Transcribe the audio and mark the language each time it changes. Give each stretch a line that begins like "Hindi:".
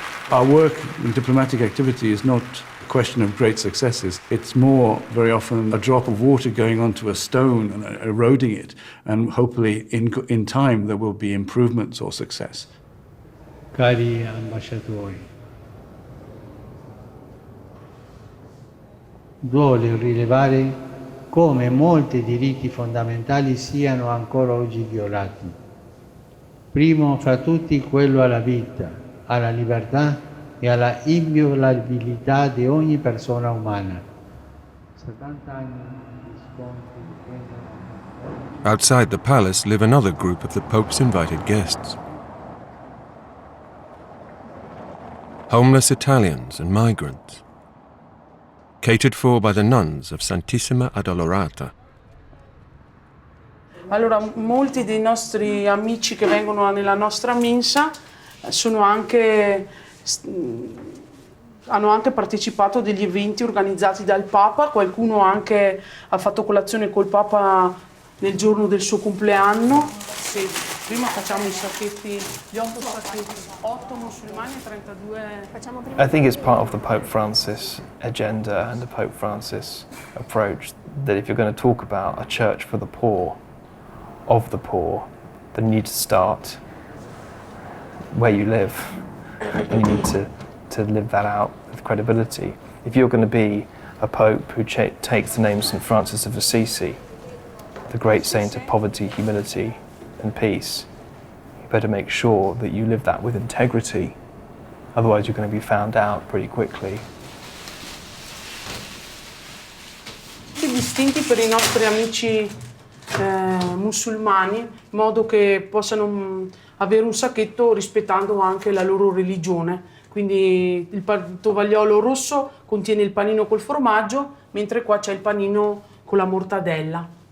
English: Our work in diplomatic activity is not a question of great successes. It's more, very often, a drop of water going onto a stone and eroding it, and hopefully in time there will be improvements or success.
Italian: Cari ambasciatori, duole rilevare come molti diritti fondamentali siano ancora oggi violati. Primo fra tutti quello alla vita, alla libertà e alla inviolabilità di ogni persona umana. 70 anni di scontri dipendono.
English: Outside the palace live another group of the Pope's invited guests. Homeless Italians and migrants, catered for by the nuns of Santissima Addolorata.
Italian: Allora, molti dei nostri amici che vengono nella nostra mensa hanno anche partecipato a degli eventi organizzati dal Papa, qualcuno anche ha fatto colazione col Papa nel giorno del suo compleanno. Sì, prima facciamo i sacchetti, gli 8 sacchetti, 8 musulmani e 32...
English: I think it's part of the Pope Francis agenda and the Pope Francis approach that if you're going to talk about a church for the poor, of the poor, then you need to start where you live, and you need to live that out with credibility. If you're going to be a pope who takes the name St. Francis of Assisi, the great saint of poverty, humility and peace, you better make sure that you live that with integrity, otherwise you're going to be found out pretty quickly.
Italian: Distinti per i nostri amici musulmani, in modo che possano avere un sacchetto rispettando anche la loro religione. Quindi il tovagliolo rosso contiene il panino col formaggio, mentre qua c'è il panino con la mortadella.